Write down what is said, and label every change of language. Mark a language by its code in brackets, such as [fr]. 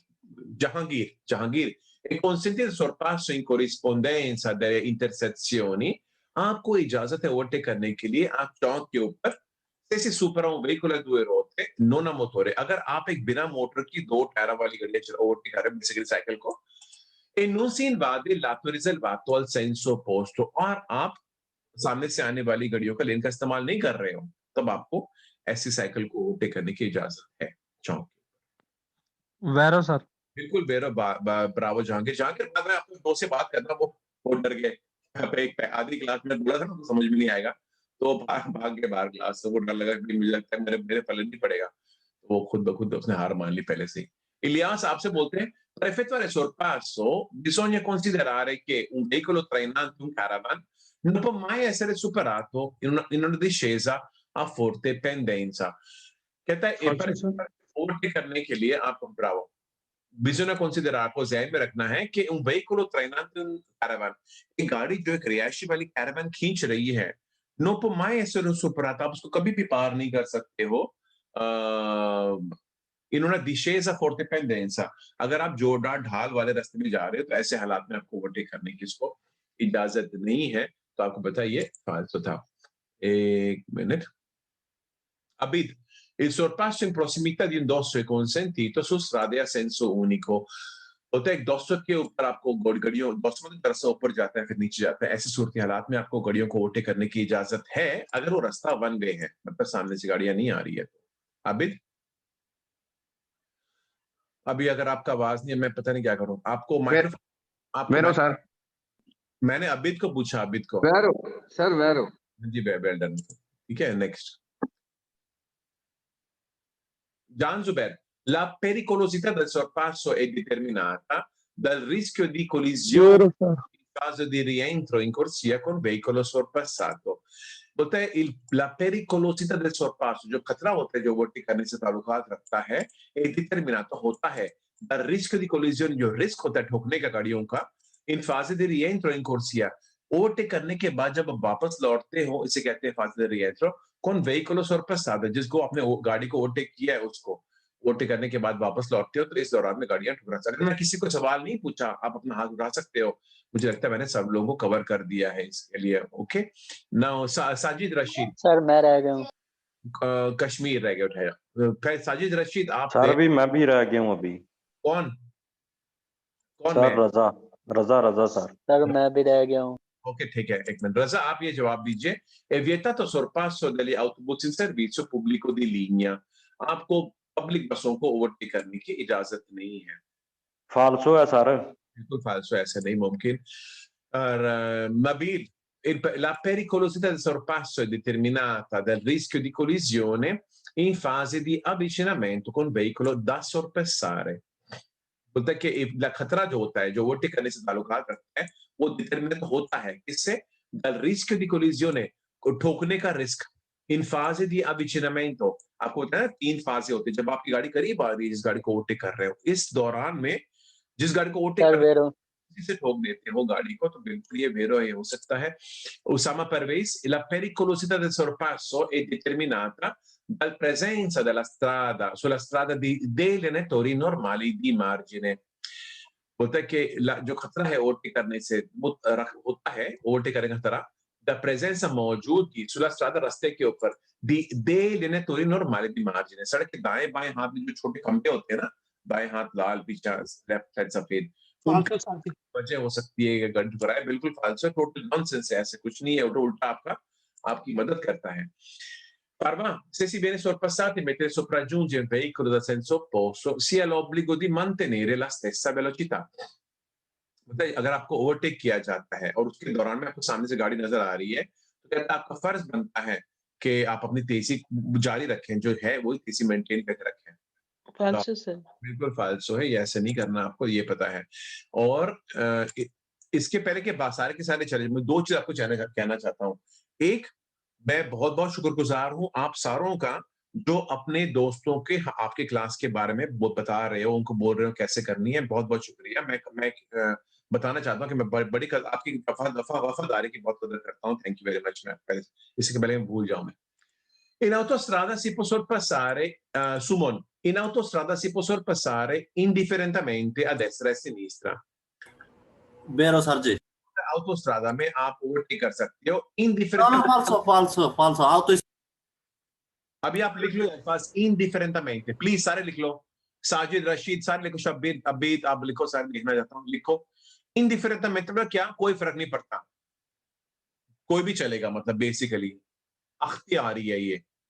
[it] Jahangir, e consentire il sorpasso in corrispondenza delle intersezioni, [hi] आपको इजाजत है ओवरटेक करने के लिए आप चौक के ऊपर से [it] supera un veicolo a due ruote non a motore। [hi] अगर आप एक बिना मोटर की दो टायरों वाली गाड़ी ओवरटेक कर रहे हैं, बेसिकली साइकिल को, [it] e non si invade l'atto riservato al senso opposto, [hi] और आप सामने से आने वाली गाड़ियों का लेन का इस्तेमाल नहीं कर रहे हो, तब आपको ऐसी साइकिल को ओवरटेक करने की इजाजत है चौक। वेरो सर। बिल्कुल वेरो, ब्रावो जहांगीर। जहांगीर, मैं आपको दो से बात करना, वो डर गए। एक आधी क्लास में बोला था ना, तो समझ में नहीं आएगा, तो भाग के बाहर क्लास से। वो डर लगा कि मुझे लगता है मेरे पल्ले नहीं पड़ेगा, तो वो खुद ब खुद उसने हार मान ली पहले से ही। [it] इलियास [hi] आपसे बोलते हैं, [it] per effettuare sorpasso bisogna considerare che un veicolo trainante, un caravan, non può mai essere superato in una discesa a forte pendenza। [hi] कहता है पर ओवरटेक करने के लिए आपको, ब्रावो, [it] bisogna considerare, [hi] आपको ध्यान में रखना है कि [it] un veicolo trainante, un caravan, [hi] एक गाड़ी जो एक रिहायशी वाली कैरावान खींच रही है, [it] non può mai essere superato, [hi] आप उसको कभी भी पार नहीं कर सकते हो [it] in una discesa forte pendenza। [hi] अगर आप जोरदार ढाल वाले रास्ते में जा रहे हो तो ऐसे हालात में आपको ओवरटेक करने की इसको इजाजत नहीं है। तो आपको बताइए फाल्सो था। एक minute. [it] Abid, il sorpasso in prossimità di un dosso è consentito su strade a senso unico। [hi] होता है एक दोस्तों के ऊपर आपको गाड़ियों, दोस्तों की तरफ से ऊपर जाता है फिर नीचे जाता है, ऐसी सूरत हालात में आपको गाड़ियों को ओवरटेक करने की इजाजत है अगर वो रास्ता वन वे है, मतलब सामने से गाड़ियां नहीं आ रही है। आबिद, अभी अगर आपका आवाज नहीं है, मैं पता नहीं क्या करूं। आपको माइक्रोफोन सर, मैंने अबिद को पूछा, अबिद को सर वेरो जी, वेल डन, ठीक है। [it] नेक्स्ट, Gian Zuber, la pericolosità del sorpasso è determinata dal rischio di collisione in caso di rientro in corsia con veicolo sorpassato। [hi] बोलता है [it] la pericolosità del sorpasso, [hi] जो खतरा होता है जो ओवरटेक करने से ताल्लुकात रखता है, [it] è determinato [hi] होता है [it] dal rischio di collisione, [hi] जो रिस्क होता है ठोकने का गाड़ियों का, [it] in fase di rientro in corsia, [hi] overtake करने के बाद जब वापस लौटते हो, इसे कहते हैं [it] fase di rientro con veicolo sorpassato, [hi] जिसको आपने गाड़ी को ओवरटेक किया है उसको ओवरटेक करने के बाद वापस लौटते हो, तो इस दौरान में गाड़ियां ठुकरा सकती। अगर मैं किसी को सवाल नहीं पूछा, आप अपना हाथ उठा सकते हो। मुझे लगता है मैंने सब लोगों को कवर कर दिया है इसके लिए। Okay, now Sajid Rashid. Sir मैं रह गया हूँ। कश्मीर रह गया, उठाया। साजिद रशीद, आप सर अभी मैं भी रह गया हूँ अभी। कौन सर? रजा सर मैं भी रह गया हूँ। ओके, ठीक है, एक मिनट। रजा, आप ये जवाब दीजिए। [it] è vietato sorpasso degli autobus in servizio pubblico di linea, [hi] आपको पब्लिक बसों को ओवरटेक करने की इजाजत नहीं है। फाल्सो है सर, बिल्कुल फाल्सो, ऐसा नहीं मुमकिन। [it] और नबील, la pericolosità del sorpasso è determinata dal rischio di collisione in fase di avvicinamento con veicolo da sorpassare। [hi] बोलता है कि खतरा जो होता है, जो ओवरटेक करने से ताल्लुकात रखता है, वो डिटरमिनेट होता है किससे? [it] dal rischio di collisione, [hi] को ठोकने का risk, [it] in fase di avvicinamento, [hi] आपको पता है 3 फाजे होते हैं जब आपकी गाड़ी करीब आ रही है जिस गाड़ी को ओवरटेक कर रहे हो, इस दौरान में जिस गाड़ी को ओवरटेक कर रहे हो से ठोक देते हो गाड़ी को, तो बिल्कुल ये वेरो ये हो सकता है। [it] उसामा परवेज, la pericolosità del sorpasso è determinata dal presenza della strada sulla strada di dei lenatori normali di margine। [hi] बोलता है कि जो खतरा है ओवरटेक करने से वो होता है, ओवरटेक करने का खतरा द प्रेजेंस मौजूदगी [it] sulla strada [hi] रास्ते के ऊपर [it] दे लेने तोरी नॉर्मल दी मार्जिन, [hi] सड़क के दाएं बाएं हाथ में जो छोटे खंभे होते हैं ना, दाएं हाथ लाल पीछा लेफ्ट साइड सफेद, वजह हो सकती है गड्ढ भरा है, बिल्कुल फालतू है, टोटल नॉनसेंस है, ऐसे कुछ नहीं है, उल्टा आपकी मदद करता है। [it] Parma, se si viene sorpassati mentre sopraggiunge un veicolo da senso opposto, si ha l'obbligo di mantenere la stessa velocità. [hi] मतलब अगर आपको ओवरटेक किया जाता है और उसके दौरान में आपको सामने से गाड़ी नजर आ रही है, तो कहता आपका फर्ज बनता है कि आप अपनी तेजी जारी रखें, जो है वही तेजी मेंटेन करके रखें। फालसो सर। बिल्कुल फालसो है, ये ऐसे नहीं करना, आपको ये पता है। और इसके पहले के सारे के सारे चैलेंज में 2 चीज आपको कहना चाहता हूँ। एक, मैं बहुत बहुत शुक्रगुजार हूं आप सारों का जो अपने दोस्तों के आपके क्लास के बारे में बता रहे हो, उनको बोल रहे हो कैसे करनी है, बहुत बहुत शुक्रिया। मैं बताना चाहता हूं कि मैं बड़ी आपकी वफादारी की बहुत कदर करता हूं। Thank you very much. मैं पहले इसके पहले मैं भूल जाऊं। [it] मैं in autostrada si può sorpassare Sumon, in autostrada si può sorpassare indifferentemente a destra e a sinistra। [hi] बेरो सर जी। autostrada में आप ओवरटेक कर सकते हो [it] falso। [hi] अभी आप लिख लो पास indifferentemente, प्लीज सारे लिख लो। साजिद, रशीद, सारे लिखो। शब्बीर, अबीद, आप लिखो, सारे लिखना चाहता हूँ, लिखो। indifferentemente मतलब क्या, कोई फर्क नहीं पड़ता, कोई भी चलेगा, मतलब बेसिकली अख्तियारी है ये।